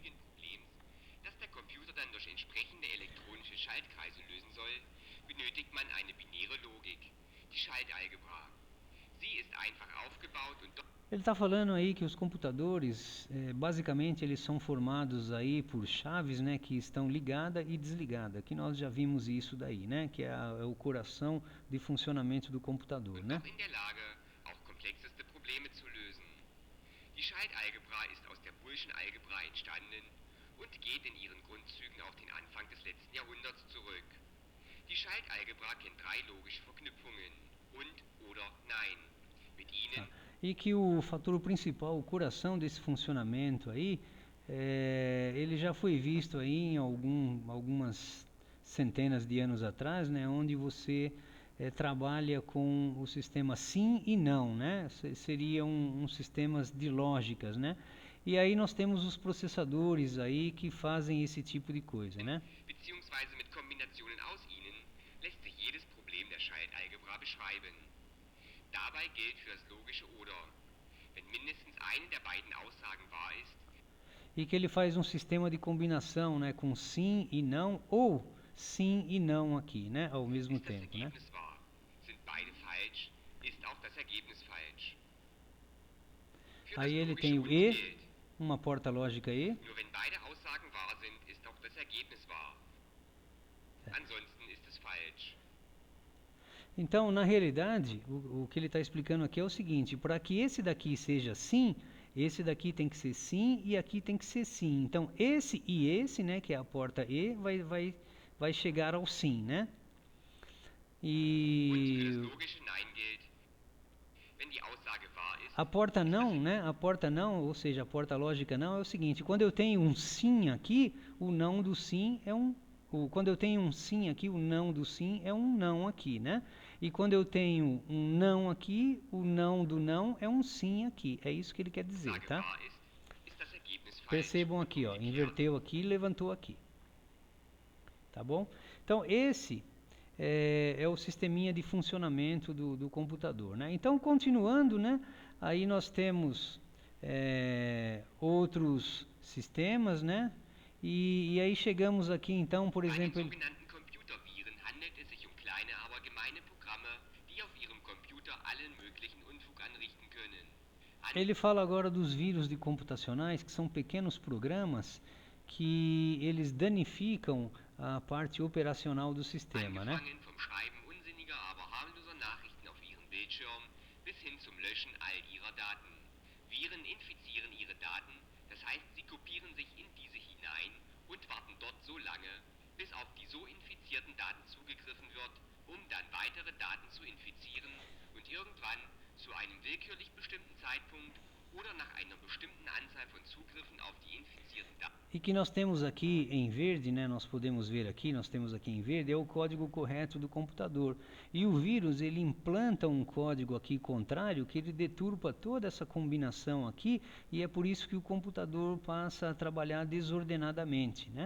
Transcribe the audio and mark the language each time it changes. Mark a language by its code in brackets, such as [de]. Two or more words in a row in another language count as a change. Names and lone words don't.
[pt] Ele está falando aí que os computadores, basicamente, eles são formados aí por chaves, né, que estão ligada e desligada. Que nós já vimos isso daí, né, que é o coração de funcionamento do computador, né? [de] Die Schaltalgebra ist aus der Boolschen Algebra entstanden und geht in ihren Grundzügen auf den Anfang des letzten Jahrhunderts zurück. Die Schaltalgebra kennt 3 logische Verknüpfungen und oder nein. Mit ihnen [pt] E que o fator principal, o coração desse funcionamento aí, ele já foi visto aí em algumas centenas de anos atrás, né, onde você trabalha com o sistema sim e não, né? Seriam sistemas de lógicas, né? E aí nós temos os processadores aí que fazem esse tipo de coisa, né? [de] beziehungsweise mit Kombinationen aus ihnen lässt sich jedes Problem der Schaltalgebra beschreiben. Dabei gilt für das logische Oder. Wenn mindestens eine der beiden Aussagen wahr ist, [pt] E que ele faz um sistema de combinação, né, com sim e não ou sim e não aqui, né, ao mesmo [de] ist das [pt] tempo, né? [de] Ergebnis wahr. Sind beide falsch, ist auch das Ergebnis falsch. Für das [pt] Aí ele [de] logische [pt] tem o [de] Oder [pt] e, [de] gilt, [pt] uma porta lógica e, [de] nur wenn beide Aussagen wahr sind, ist auch das Ergebnis wahr. Ansonsten ist es falsch. [pt] então, na realidade, o que ele está explicando aqui é o seguinte: para que esse daqui seja sim, esse daqui tem que ser sim e aqui tem que ser sim. Então, esse e esse, né, que é a porta E, vai chegar ao sim, né? [de] Und für das [pt] E [de] logische Nein gilt, wenn die Aussage wahr ist, [pt] a porta não, né? A porta não, ou seja, a porta lógica não é o seguinte: quando eu tenho um sim aqui, o não do sim é quando eu tenho um sim aqui, o não do sim é um não aqui, né? E quando eu tenho um não aqui, o não do não é um sim aqui. É isso que ele quer dizer, [de] Aussage [pt] tá? [de] wahr ist das Ergebnis falsch. [pt] Percebam aqui, ó, inverteu aqui e levantou aqui. Tá bom? Então, esse é o sisteminha de funcionamento do computador, né? Então, continuando, né? Aí nós temos outros sistemas, né? E aí chegamos aqui, então, por [de] Bei den [pt] exemplo, [de] sogenannten Computerviren handelt es sich kleine, aber gemeine Programme, die auf ihrem Computer allen möglichen Unfug anrichten können. [pt] ele fala agora dos vírus de computacionais, que são pequenos programas que eles danificam a parte operacional do sistema, né? [de] Angefangen vom Schreiben unsinniger, aber harmloser Nachrichten auf ihren Bildschirm bis hin zum Löschen all ihrer Daten. Viren infizieren ihre Daten, das heißt, sie kopieren sich in diese hinein und warten dort so lange, bis auf die so infizierten Daten zugegriffen wird, um dann weitere Daten zu infizieren und irgendwann zu einem willkürlich bestimmten Zeitpunkt oder nach einer bestimmten Anzahl von Zugriffen auf die infizierten Daten. [pt] E que nós temos aqui em verde, né, nós podemos ver aqui, nós temos aqui em verde, é o código correto do computador. E o vírus, ele implanta um código aqui contrário, que ele deturpa toda essa combinação aqui, e é por isso que o computador passa a trabalhar desordenadamente, né?